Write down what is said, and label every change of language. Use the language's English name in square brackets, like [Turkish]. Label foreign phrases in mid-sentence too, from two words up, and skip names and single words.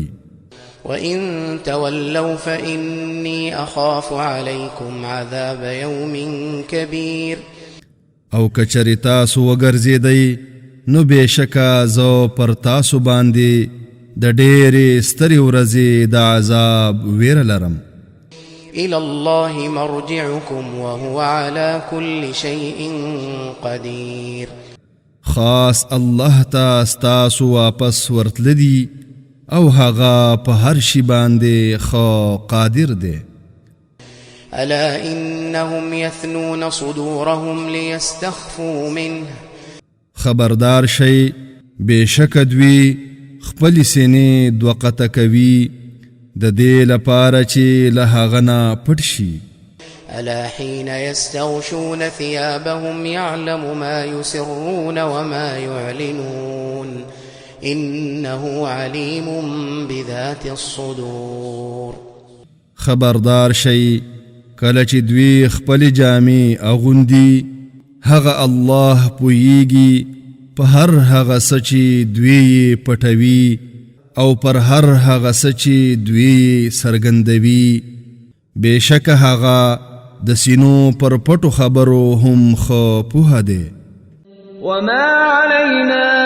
[Arabic] وإن تولوا فإني أخاف عليكم عذاب يوم كبير. [Pashto] او کچری تاسو وګرځېدئ نو بېشکه زه پر تاسو باندې د ډېرې سترې ورځې د عذاب ویره لرم. [Arabic] إلى الله مرجعكم وهو على كل شيء قدير. [Pashto] خاص الله ته ستاسو واپس ورتلدي او هغه په هر شي باندې خو قادر دی. [Arabic] ألا إنهم يثنون صدورهم ليستخفوا منه. [Pashto] خبردار شي بېشکه دوی خپل سینې دوقته کوي د دې لپاره چې له هغه نه پټ شي. [Arabic] ألا حين يستغشون ثيابهم يعلم ما يسرون وما يعلنون إنه عليم بذات الصدور. [Pashto] خبردار شي کله چې دوی خپل جامې اغوندي هغه الله پویږي په هر هغه څه چې دوی پټوي او پر هر هغه څه چې دوی څرګندوي بېشکه هغه د سینو پر پټو خبرو هم ښه پوهه دی [Arabic] وما علينا